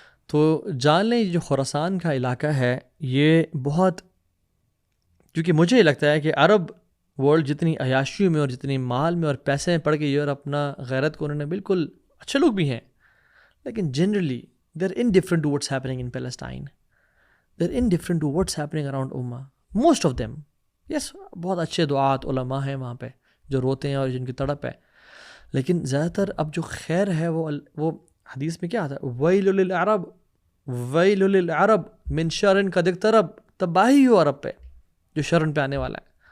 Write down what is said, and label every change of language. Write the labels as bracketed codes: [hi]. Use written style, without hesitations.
[ur] تو جان لیں جو خراسان کا علاقہ ہے یہ بہت، کیونکہ مجھے یہ لگتا ہے کہ عرب ورلڈ جتنی عیاشیوں میں اور جتنی مال میں اور پیسے میں پڑ گئی ہے، اور اپنا غیرت کو انہوں نے بالکل، اچھے لوگ بھی ہیں لیکن generally [en] they're indifferent to what's happening in Palestine. They're indifferent to what's happening around Ummah. Most of them. [ur] Yes, بہت اچھے دعات علماء ہیں وہاں پہ جو روتے ہیں اور جن کی تڑپ ہے، لیکن زیادہ تر اب جو خیر ہے وہ حدیث میں کیا آتا ہے، [ar] وَيْلُ لِلْعَرَبِ وَيْلُ لِلْعَرَبِ مِنْ شَرٍ قَدْ اقْتَرَبَ، [ur] تباہی ہو عرب پہ جو شرن پہ آنے والا ہے۔